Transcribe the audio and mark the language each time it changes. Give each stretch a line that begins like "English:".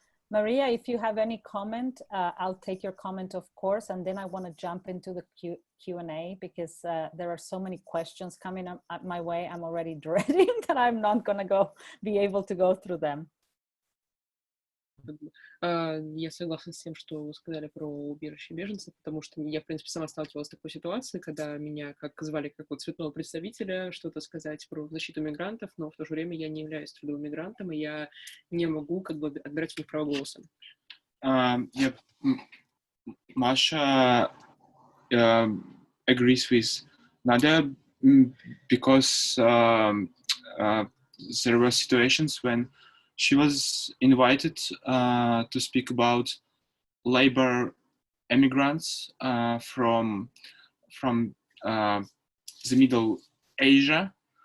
English: Maria, if you have any comment, I'll take your comment, of course, and then I want to jump into the Q&A because there are so many questions coming up my way. I'm already dreading that I'm not going to be able to go through them.
Russian: Я согласна с тем, что вы сказали про убежище беженцев, потому что я, в принципе, сама сталкивалась с такой ситуацией, когда меня как звали как вот цветного представителя что-то сказать про защиту мигрантов, но в то же время я не являюсь трудовым мигрантом, и я не могу как бы отбирать у них право голоса.
English: Yeah, Masha agrees with Nadia because there were situations when she was invited to speak about labor immigrants from the Middle Asia.